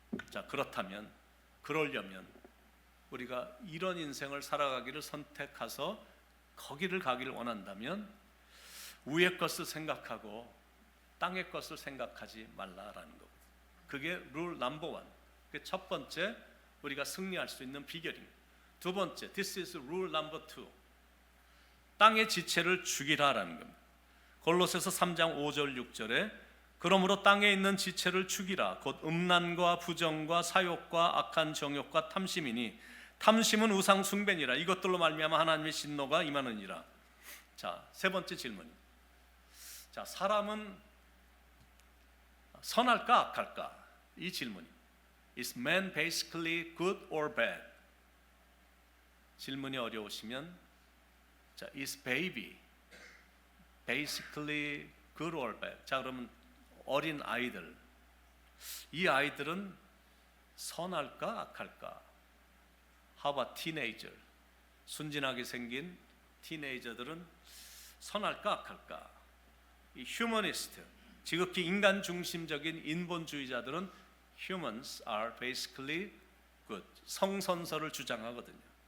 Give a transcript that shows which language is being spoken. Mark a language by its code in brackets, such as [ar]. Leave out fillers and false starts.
[ko] 자, 그러려면 우리가 이런 인생을 살아가기를 선택해서 거기를 가기를 원한다면 위의 것을 생각하고 땅의 것을 생각하지 말라라는 겁니다. 그게 룰 넘버 원. 그게 첫 번째 우리가 승리할 수 있는 비결입니다. 두 번째, [en] this is rule number 2. [ko] 땅의 지체를 죽이라라는 겁니다. 골로새서 3장 5절 6절에 그러므로 땅에 있는 지체를 죽이라. 곧 음란과 부정과 사욕과 악한 정욕과 탐심이니 탐심은 우상 숭배니라. 이것들로 말미암아 하나님의 진노가 임하느니라. 자, 세 번째 질문. 자, 사람은 선할까 악할까? 이 질문입니다. [en] Is man basically good or bad? [ko] 질문이 어려우시면, 자, [en] is baby basically good or bad? [ko] 자, 그러면 어린 아이들, 이 아이들은 선할까 악할까? [en] How about teenager? [ko] 순진하게 생긴 티네이저들은 선할까 악할까? 이 휴머니스트, 지극히 인간 중심적인 인본주의자들은 [en] humans are basically good, [ko] 성선설을 주장하거든요.